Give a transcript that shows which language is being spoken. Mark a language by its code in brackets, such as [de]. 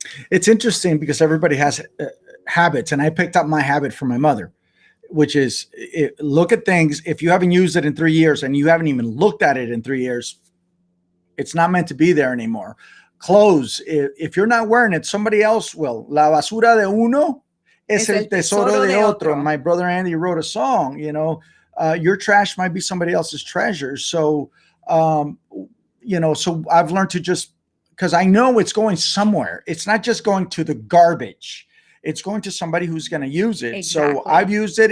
[en] It's interesting because everybody has habits, and I picked up my habit from my mother, which is look at things. If you haven't used it in 3 years and you haven't even looked at it in 3 years, it's not meant to be there anymore. Clothes, if you're not wearing it, somebody else will. [es] La basura de uno es el tesoro de otro. [en] My brother Andy wrote a song, your trash might be somebody else's treasure. So, so I've learned to just, because I know it's going somewhere. It's not just going to the garbage. It's going to somebody who's going to use it. Exactly. So I've used it.